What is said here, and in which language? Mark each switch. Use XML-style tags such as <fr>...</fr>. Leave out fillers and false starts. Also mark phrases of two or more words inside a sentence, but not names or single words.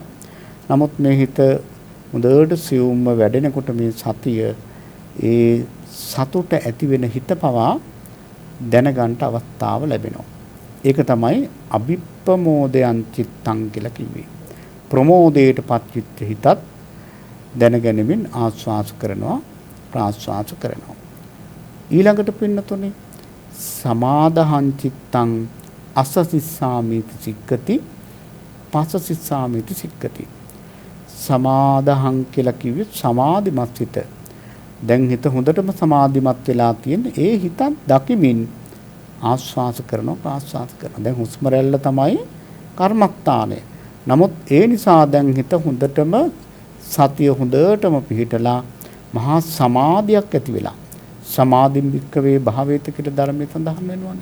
<si>නමුත් මේ හිත හොඳට සියුම්ව වැඩෙනකොට මේ සතිය ඒ සතුට ඇති වෙන හිත පවා දැනගන්න අවස්ථාව ලැබෙනවා. ඒක තමයි</si> <pi>අභිප්පමෝදයන් චිත්තං</pi> <si>කියලා කිව්වේ. ප්‍රමෝදයටපත් චිත්ත හිතත් දැනගැනීමෙන් ආස්වාස කරනවා ප්‍රාස්වාස කරනවා. ඊළඟට පින්නතුනේ</si> <pi>සමාදහං චිත්තං අස්සසිස්සාමිති සික්කති පස්සසිස්සාමිති සික්කති.</pi> <si>සමාදහං කියලා කිව්වේ සමාධිමත් හිත. දැන් හිත හොඳටම සමාධිමත් වෙලා තියෙන ඒ හිතත් දකිමින් ආස්වාස කරනවා ප්‍රාස්වාස කරනවා. දැන් හුස්ම රැල්ල තමයි කර්මස්ථානය. නමුත් ඒ නිසා දැන් හිත හොඳටම සතිය හොඳටම පිහිටලා මහා සමාධියක් ඇති වෙලා</si> <pi>සමාධිම් වික්කවේ භාවේත</pi> <si>කියලා ධර්මයේ සඳහන් වෙනවානේ.</si>